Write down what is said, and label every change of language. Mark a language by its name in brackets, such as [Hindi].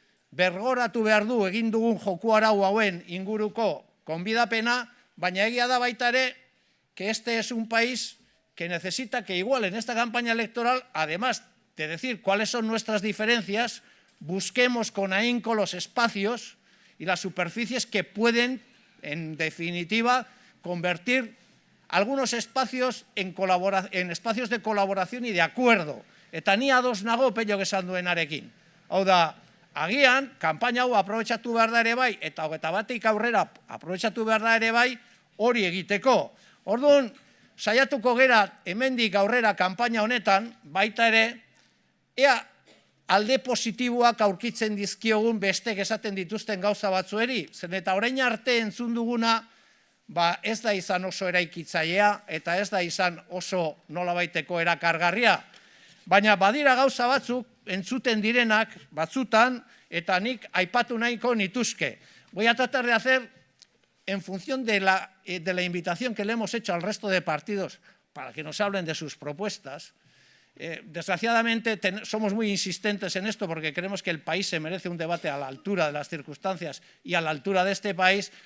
[Basque] bergoratu behar du egin dugun joku arau hauen inguruko konbidapena, baina egia da baita ere [Spanish] que este es un país que necesita que igual en esta campaña electoral, además de decir cuáles son nuestras diferencias, busquemos con ahínco los espacios y las superficies que pueden, en definitiva, convertir algunos espacios en espacios de colaboración y de acuerdo. [Basque] Eta ni ados nago Pello esan duenarekin. Hau da, agian, kanpaina hau aprobetxatu behar da ere bai, eta 21tik aurrera aprobetxatu behar da ere bai, hori egiteko. Orduan, saiatuko gera hemendik aurrera kanpaina honetan, baita ere, ea alde positiboak aurkitzen dizkiogun bestek esaten dituzten gauza batzueri, zen eta orain arte entzun duguna, ez da izan oso eraikitzailea eta ez da izan oso nolabaiteko erakargarria. Baina badira gauza batzuk entzuten direnak batzutan eta nik aipatu nahiko nituzke. [Spanish] Voy a tratar de hacer, en función de la invitación que le hemos hecho al resto de partidos para que nos hablen de sus propuestas. Desgraciadamente somos muy insistentes en esto porque creemos que el país se merece un debate a la altura de las circunstancias y a la altura de este país.